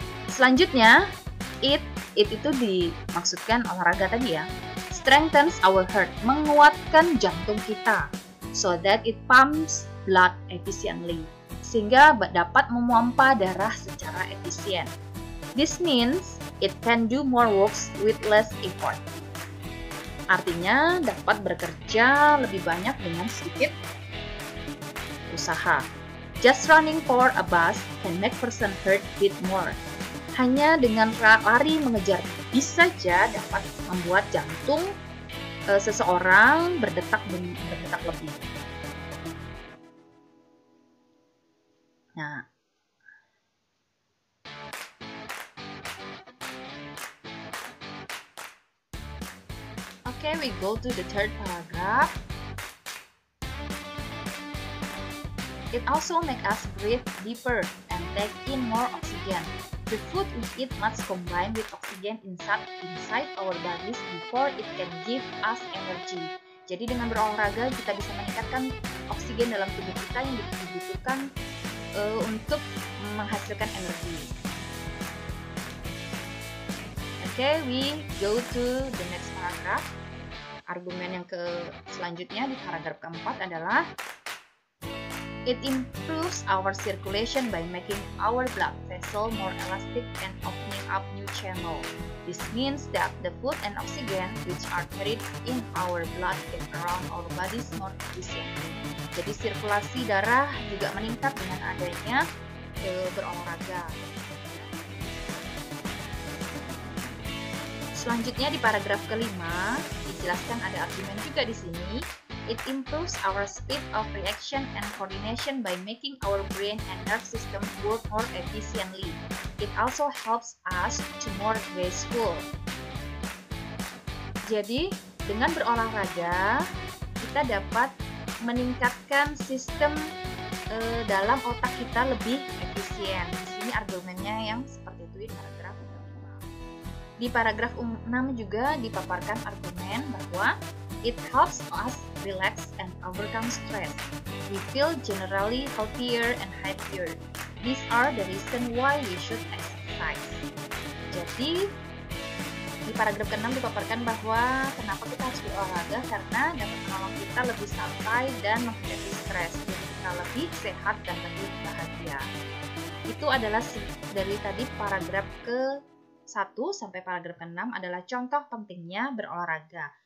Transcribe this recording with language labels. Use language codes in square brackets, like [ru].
[id] Selanjutnya, it itu dimaksudkan olahraga tadi ya. [en] Strengthens our heart, [id] menguatkan jantung kita, [en] so that it pumps blood efficiently, [id] sehingga dapat memompa darah secara efisien. [en] This means it can do more works with less effort. [id] Artinya dapat bekerja lebih banyak dengan sedikit usaha. [en] Just running for a bus can make person hurt bit more. [id] Hanya dengan lari mengejar bis saja dapat membuat jantung seseorang berdetak lebih. [en] Nah, okay, we go to the third paragraph. It also makes us breathe deeper and take in more oxygen. The food we eat must combine with oxygen inside our bodies before it can give us energy. [id] Jadi dengan berolahraga kita bisa meningkatkan oksigen dalam tubuh kita yang dibutuhkan untuk menghasilkan energi. [en] Okay, we go to the next paragraph. [id] Argumen yang selanjutnya di paragraf keempat adalah [en] it improves our circulation by making our blood vessel more elastic and opening up new channel. This means that the food and oxygen which are carried in our blood get around our bodies more efficiently. [id] Jadi sirkulasi darah juga meningkat dengan adanya berolahraga. Selanjutnya di paragraf kelima dijelaskan ada argumen juga di sini. [en] It improves our speed of reaction and coordination by making our brain and nerve system work more efficiently. It also helps us to more graceful. [id] Jadi, dengan berolahraga, kita dapat meningkatkan sistem dalam otak kita lebih efisien. Di sini argumennya yang seperti itu di paragraf 5. Di paragraf 6 juga dipaparkan argumen bahwa [en] it helps us relax and overcome stress. We feel generally healthier and happier. These are the reason why we should exercise. [id] Jadi, di paragraf ke-6 dipaparkan bahwa kenapa kita harus berolahraga karena dapat menolong kita lebih santai dan menghadapi stres. Jadi kita lebih sehat dan lebih bahagia. Itu adalah dari tadi paragraf ke-1 sampai paragraf ke-6 adalah contoh pentingnya berolahraga.